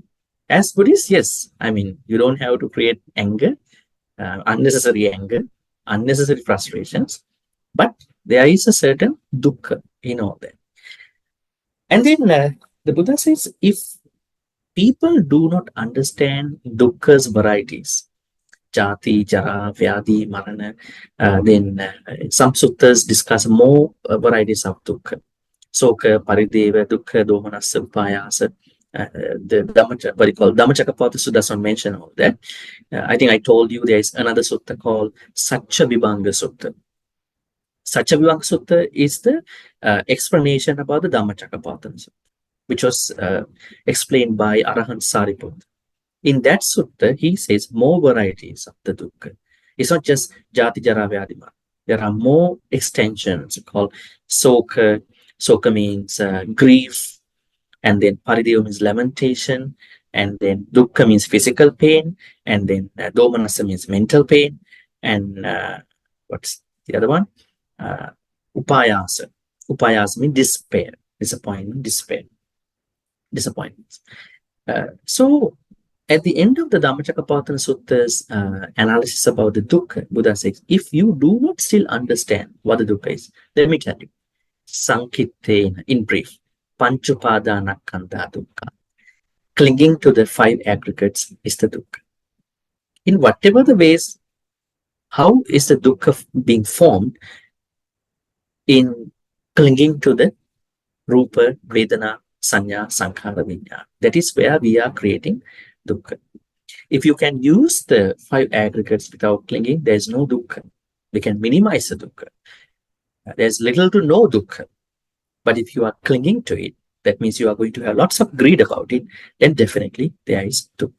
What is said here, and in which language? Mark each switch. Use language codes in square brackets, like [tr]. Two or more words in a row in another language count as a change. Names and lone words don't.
[en] As Buddhists, yes, you don't have to create anger, unnecessary anger, unnecessary frustrations, but there is a certain dukkha in all that. And then the Buddha says, if people do not understand dukkha's varieties, [pi] jati, jara, vyadi, marana, [en] then some suttas discuss more varieties of dukkha. [pi] Soka, parideva, dukkha, domanassa, upayasa. [en] The Dhammacakkappavattana does not mention all that. I think I told you there is another sutta called Satchavibhanga Sutta. Satchavibhanga Sutta is the explanation about the Dhammacakkappavattana Sutta. which was explained by Arahant Sariputta. In that sutta, he says more varieties of the dukkha. It's not just [pi] jati jara vyadi mara. [en] There are more extensions called soka. Soka means grief, and then parideva means lamentation, and then dukkha means physical pain, and then domanassa means mental pain, and what's the other one? Upayasa. Upayasa means despair, disappointment, despair, disappointments. So at the end of the Dhammacakkappavattana Sutta's analysis about the dukkha, Buddha says, if you do not still understand what the dukkha is, let me tell you. Sankittena, in brief, [pi] panchupadanakkhandha dukkha. [en] Clinging to the 5 aggregates is the dukkha. In whatever the ways, how is the dukkha being formed? In clinging to the [pi] rupa, vedana, sanya, sankhara, vinyana. [en] That is where we are creating dukkha. If you can use the 5 aggregates without clinging, there is no dukkha. We can minimize the dukkha. There's little to no dukkha. But if you are clinging to it, that means you are going to have lots of greed about it, then definitely there is dukkha.